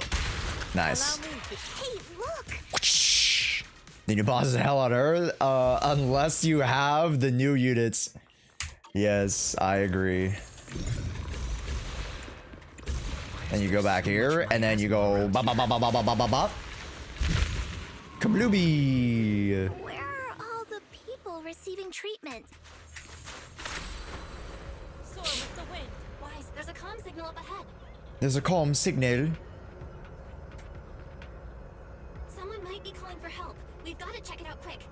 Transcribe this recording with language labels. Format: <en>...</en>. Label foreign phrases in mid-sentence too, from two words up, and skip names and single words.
<en>Nice. Hey, look! Then you boss the hell out of her, unless you have the new units. Yes, I agree. And you go back here, and then you go ba ba ba ba ba ba ba ba ba. Kablooby. Where are all the people receiving treatment? Soar with the wind. Wise, there's a comm signal up ahead. There's a calm signal. Someone might be calling for help. We've got to check it out quick.</en>